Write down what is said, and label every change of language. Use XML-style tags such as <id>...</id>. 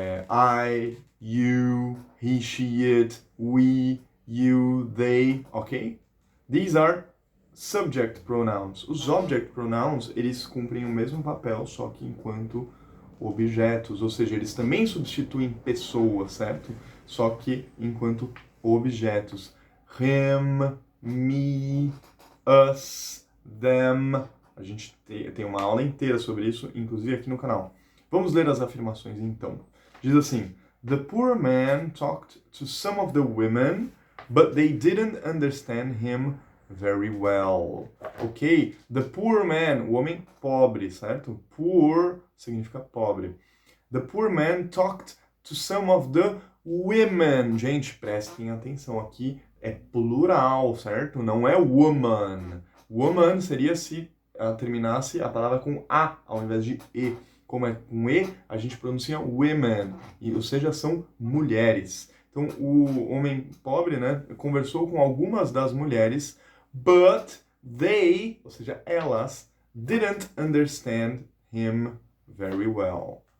<en>I, you, he, she, it, we, you, they, ok? These are subject pronouns.</en> <pt>Os object pronouns, eles cumprem o mesmo papel, só que enquanto objetos, ou seja, eles também substituem pessoas, certo? só que enquanto objetos.</pt> <en>Him, me, us, them.</en> <pt>A gente tem uma aula inteira sobre isso, inclusive aqui no canal. Vamos ler as afirmações então. Diz assim:</pt> <en>The poor man talked to some of the women, but they didn't understand him very well. Ok? The poor man,</en> <pt>o homem pobre, certo? Poor significa pobre.</pt> <en>The poor man talked to some of the women.</en> <pt>Gente, prestem atenção aqui, é plural, certo? Não é woman. Woman seria se terminasse a palavra com A ao invés de E. Como é com E, a gente pronuncia women, ou seja, são mulheres. Então, o homem pobre, né, conversou com algumas das mulheres,</pt> <en>but they,</en> <pt>ou seja, elas,</pt> <en>didn't understand him very well.</en>